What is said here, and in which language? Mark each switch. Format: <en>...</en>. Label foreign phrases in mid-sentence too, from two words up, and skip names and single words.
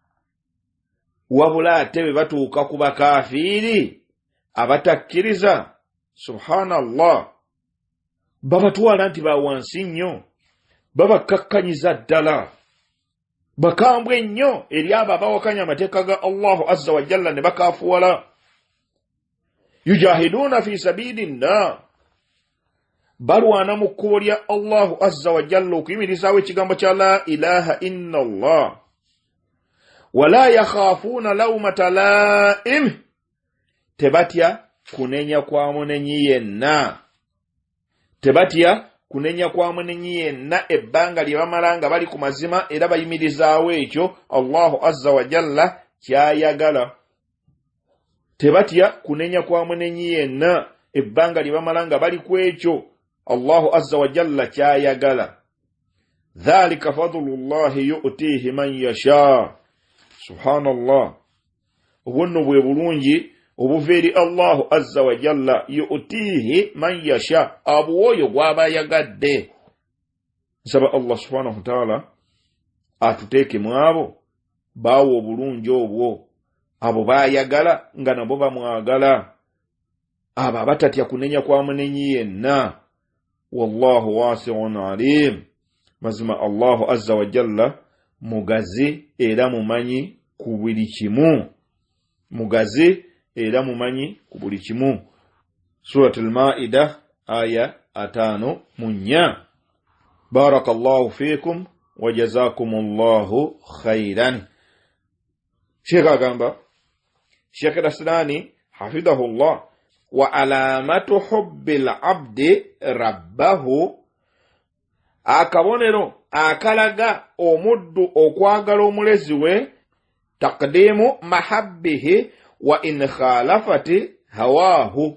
<lg>Wabula ate bwe batuuka ku bakafiiri abatakkiriza subhanallah babatwala nti bawansi nnyo babakakkanyiza ddala bakambwe nnyo eri abo abawakanya amateeka ga</lg> <ar>الله عز وجل</ar> <lg>ne bakaafuwala.</lg> <ar>يجاهدون في سبيل الله.</ar> <lg>Balwana mu kkubo lya</lg> <ar>الله عز وجل</ar> <lg>okuyimirizaawo ekigambo kya</lg> <ar>لا إله إلا الله. ولا يخافون لومة لائم.</ar> <lg>Tebatya kunenya kwa munenyi yenna. Tebatya kunenya kwa munenyi yenna ebbanga lye bamala nga bali ku mazima era bayimirizaawo ekyo</lg> <ar>الله عز وجل</ar> <lg>kyayagala. Tebatya kunenya kwa munenyi yenna ebbanga lye bamala nga bali ku ekyo</lg> <ar>الله عز وجل</ar> <lg>kyayagala.</lg> <ar>ذلك فضل الله يؤتيه من يشاء. سبحان الله.</ar> <lg>Obunno bwe bulungi obuva eri</lg> <ar>الله عز وجل يؤتيه من يشاء</ar> <lg>abuwoyo gw'aba yagadde. Nsaba</lg> <ar>الله سبحانه وتعالى</ar> <lg>atuteeke mu abo baawo obulungi obwo abo baayagala nga nabo bamwagala abo abatatya kunenya kwa munenyi yenna.</lg> <ar>والله واسع عليم.</ar> <lg>Mazima</lg> <ar>الله عز وجل</ar> <lg>mugazi era mumanyi ku buli kimu. Mugazi era mumanyi ku buli kimu.</lg> <ar>سورة المائدة آية 5. بارك الله فيكم وجزاكم الله خيرا. Sheikh agamba Sheikh Raslani حفظه الله وعلامة حب العبد ربه.</ar> <lg>Akabonero akalaga omuddu okwagala omulezi we</lg> <ar>تقديم محابه وإن خالفت هواه.</ar>